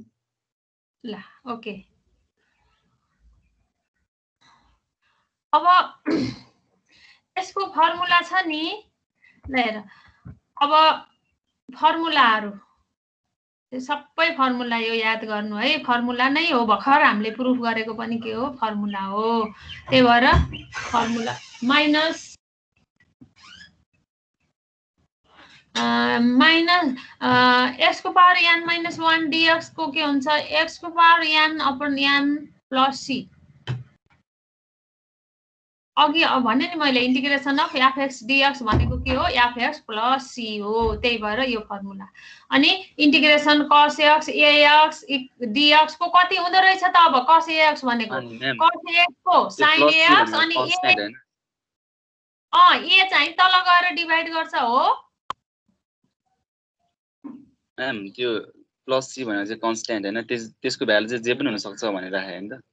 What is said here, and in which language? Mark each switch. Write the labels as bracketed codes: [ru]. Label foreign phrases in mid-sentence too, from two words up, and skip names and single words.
[ne] ल ओके अब यसको फर्मुला छ नि ल हेर अब फर्मुलाहरु सबै फर्मुला यो याद गर्नु है फर्मुला नै हो भर्खर हामीले प्रुफ गरेको पनि के हो फर्मुला हो त्यही भएर [en] formula minus [ne] x को पावर n - 1 dx को के हुन्छ x को पावर n अपन n [en] plus c [ne] अघि भने नि मैले [en] integration of fx dx [ne] भनेको के हो [en] fx plus c [ne] हो त्यही भएर यो फर्मुला अनि [en] integration cos x ax dx [ne] को कति हुँदो रहेछ त अब cos ax भनेको cos x को sin ax अनि a चाहिँ तल गएर डिभाइड गर्छ हो मैम त्यो [en] plus c [ne] भनेको चाहिँ कन्स्ट्यान्ट हैन त्यसको भ्यालु चाहिँ जे पनि हुन सक्छ भनेर राखे हैन त